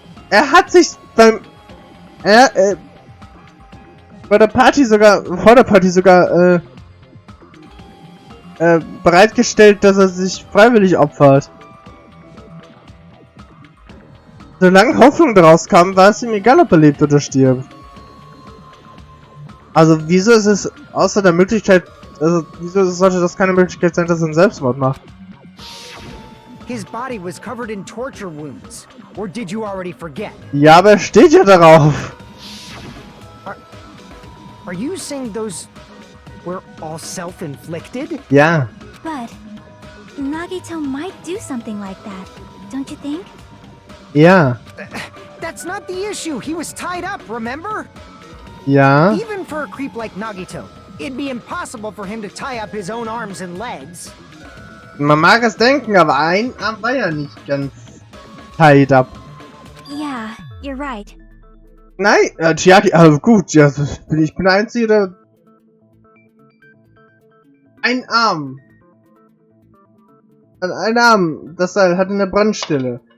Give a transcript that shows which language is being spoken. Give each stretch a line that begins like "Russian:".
German: Er hat sich bei der Party sogar, vor der Party sogar, bereitgestellt, dass er sich freiwillig opfert. Solange Hoffnung daraus kam, war es ihm egal, ob er lebt oder stirbt. Also wieso ist es außer der Möglichkeit, also wieso sollte das keine Möglichkeit sein, dass er einen Selbstmord macht?
English: His body was covered in torture wounds. Or did you already forget?
German: Ja, aber er steht ja darauf.
English: Are you saying those were all self-inflicted?
German: Ja.
English: But Nagito might do something like that, don't you think?
German: Ja.
English: That's not the issue. He was tied up, remember?
German: Ja.
English: Even for a creep like Nagito, it'd be impossible for him to tie up his own arms and legs.
German: Man mag es denken, aber ein Arm war ja nicht ganz
English: tied up. Yeah, you're right.
German: Nein, Chiaki, also gut, ja, ich bin der Einzige, der... Ein Arm. Ein Arm, das Seil hat eine Brandstelle.